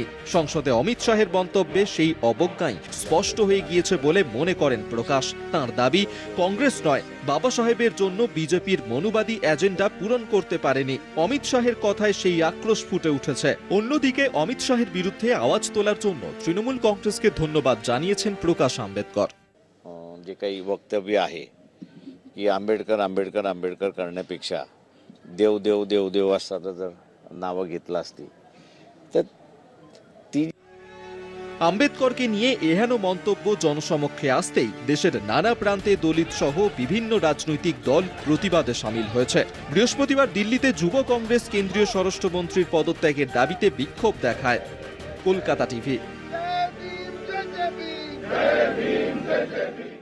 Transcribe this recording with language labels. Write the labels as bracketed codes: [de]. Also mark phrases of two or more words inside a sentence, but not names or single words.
[bn] সংসদে অমিত শাহের মন্তব্যে সেই অবজ্ঞাই স্পষ্ট হয়ে গিয়েছে বলে মনে করেন প্রকাশ। তাঁর দাবি, কংগ্রেস নয়, বাবা সাহেবের জন্য বিজেপির মনুবাদী এজেন্ডা পূরণ করতে পারেনি। অমিত শাহের কথায় সেই আক্রোশ ফুটে উঠেছে। অন্যদিকে অমিত শাহের বিরুদ্ধে আওয়াজ তোলার জন্য तृणमूल काँग्रेसকে ধন্যবাদ জানিয়েছেন প্রকাশ আম্বেদকর। [mr] जे काही वक्तव्य आहे की आंबेडकर आंबेडकर आंबेडकर करण्यापेक्षा देव देव देव देव असता जर नावं घेतलं असती तर ती [bn] আম্বেদকরকে নিয়ে এহেন মন্তব্য জনসমক্ষে আসতেই দেশের নানা প্রান্তে দলিত সহ বিভিন্ন রাজনৈতিক দল প্রতিবাদে সামিল হয়েছে। বৃহস্পতিবার দিল্লিতে যুব কংগ্রেস কেন্দ্রীয় স্বরাষ্ট্রমন্ত্রীর পদত্যাগের দাবিতে বিক্ষোভ দেখায়। কলকাতা টিভি।